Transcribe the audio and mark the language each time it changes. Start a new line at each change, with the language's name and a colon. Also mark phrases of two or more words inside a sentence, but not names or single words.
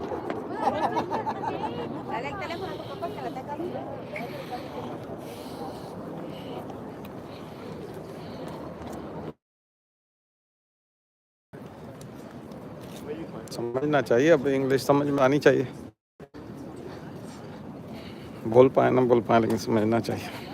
Spanish: Dale el teléfono a tu papá que la tenga.
Hindi: समझना चाहिए, अब इंग्लिश समझ में आनी चाहिए। बोल पाए ना बोल पाए, लेकिन समझना चाहिए।